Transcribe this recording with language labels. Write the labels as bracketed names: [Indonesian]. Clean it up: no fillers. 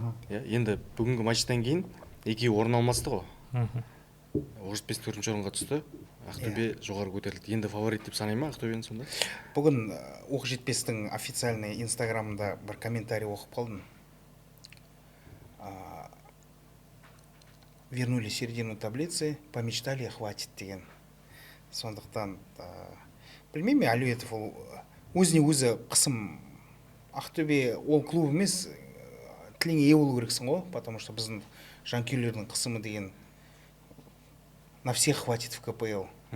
[Kazakh] Енді бүгінгі матчтан кейін екеуі орын алмасты ғой. Оқжетпес 4-ші орынға түсті. Ақтөбе жоғары көтерілді. Енді фаворит деп санай ма Ақтөбені сонда? Бүгін Оқжетпестің официальный инстаграмында бір комментарий оқып қалдым. [Russian] Вернули середину таблицы, помечтали, хватит деген. [Kazakh] Сондықтан, білмеймін, Әлуетов ол өзіне өзі қысым. Ақтөбе ол клуб емес, тіліңе ие болу керексің ғой, [Russian] потому что [Kazakh] біздің жанкүйерлердің қысымы деген [Russian] на всех хватит в КПЛ.